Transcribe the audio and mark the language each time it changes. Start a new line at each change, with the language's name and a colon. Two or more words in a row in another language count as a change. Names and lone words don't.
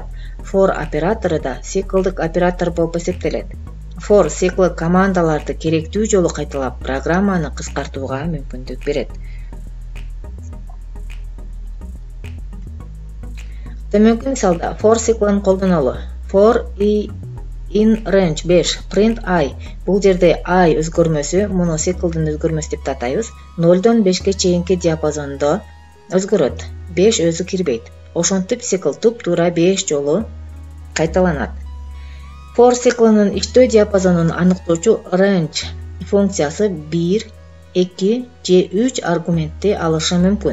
Kyrgyz: For оператору да циклдык оператор болуп эсептелет. For циклы командаларды керектүү жолу кайталап, программаны кыскартууга мүмкүндүк берет. Төмөнкү мисалда for циклын колдонолу.
English: For in range 5 print I.
Kyrgyz: Бул жерде I өзгөрмөсү, муну циклдын өзгөрмөсү деп атайбыз. 0-дон 5-ке чейинки диапазондо өзгөрөт. 5 өзү кирбейт. Ошентип цикл туп-туура 5 жолу кайталанат. For циклынын иштөө диапазонун аныктоочу range функциясы 1, 2 же 3 аргументти алышы мүмкүн.